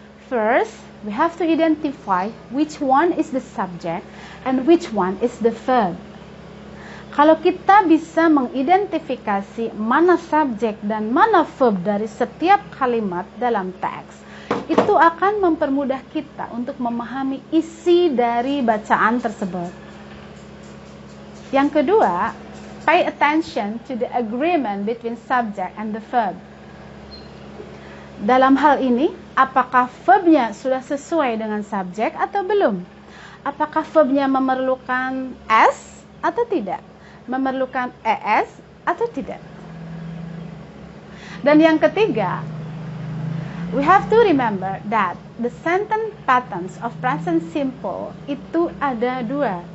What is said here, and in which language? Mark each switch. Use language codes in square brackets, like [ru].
[en] First, we have to identify which one is the subject and which one is the verb. [id] Kalau kita bisa mengidentifikasi mana subjek dan mana verb dari setiap kalimat dalam teks, itu akan mempermudah kita untuk memahami isi dari bacaan tersebut. Yang kedua, [en] pay attention to the agreement between subject and the verb. [id] Dalam hal ini, apakah verbnya sudah sesuai dengan subjek atau belum? Apakah verbnya memerlukan S atau tidak? Memerlukan ES atau tidak? Dan yang ketiga, [en] we have to remember that the sentence patterns of present simple [id] itu ada dua.